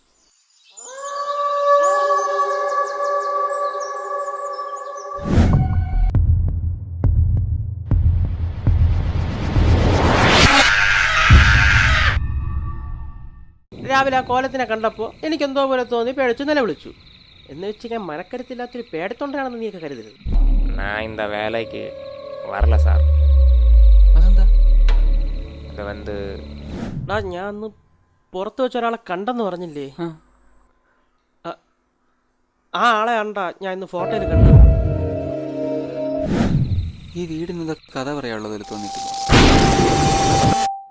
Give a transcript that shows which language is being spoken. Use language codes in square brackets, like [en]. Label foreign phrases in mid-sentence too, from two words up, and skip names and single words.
[ml] രാവിലെ ആ കോലത്തിനെ കണ്ടപ്പോൾ എനിക്കെന്തോ പോലെ തോന്നി പേടിച്ച് നിലവിളിച്ചു. എന്ന് വെച്ച് ഞാൻ മനക്കരുത്തില്ലാത്തൊരു പേടത്തൊണ്ടാണെന്ന് നീയൊക്കെ കരുതരുത്. [ta] ഞാൻ இந்த வேலைக்கு வரல சார். [ml] അതെന്താ? [ta] அது வந்து [ml] ഞാൻ അന്ന് പുറത്ത് വെച്ച ഒരാളെ കണ്ടെന്ന് പറഞ്ഞില്ലേ? ആ ആളെ കണ്ടാ ഞാൻ ഇന്ന് ഫോട്ടോയിൽ കണ്ടു. ഈ വീടിന് കഥ പറയാനുള്ളതിൽ തോന്നിയിട്ടില്ല.